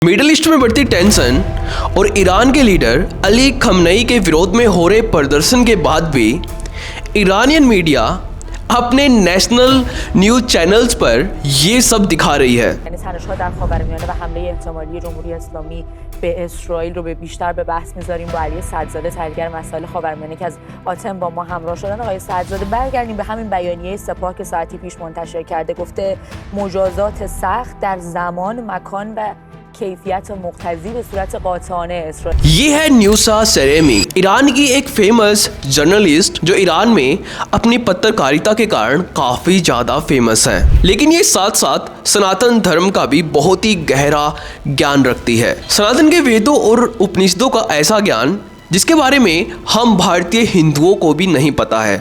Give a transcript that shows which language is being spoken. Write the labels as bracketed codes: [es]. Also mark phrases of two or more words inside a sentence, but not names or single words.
[hi] मिडिल ईस्ट में बढ़ती टेंशन और ईरान के लीडर अली खमनई के विरोध में हो रहे प्रदर्शन के बाद भी [en] Iranian media [hi] अपने [en] national news channels [hi] पर ये सब दिखा रही है। [fa] تنش‌ها در خاورمیانه و حمله احتمالی جمهوری اسلامی به اسرائیل رو بیشتر به بحث می‌ذاریم با علی صدزاده تحلیلگر مسائل خاورمیانه که از آتن با ما همراه شدن. آقای صدزاده برگردیم به همین بیانیه سپاه که ساعتی پیش منتشر کرده، گفته مجازات سخت در زمان، مکان و کیفیت مقتضی به صورت قاطعانه اسرائیل। [hi] ये है न्यूसा सरेमी, ईरान की एक [en] famous journalist [hi] जो ईरान में अपनी पत्रकारिता के कारण काफ़ी ज़्यादा फेमस है, लेकिन ये साथ साथ सनातन धर्म का भी बहुत ही गहरा ज्ञान रखती है। सनातन के वेदों और उपनिषदों का ऐसा ज्ञान जिसके बारे में हम भारतीय हिंदुओं को भी नहीं पता है।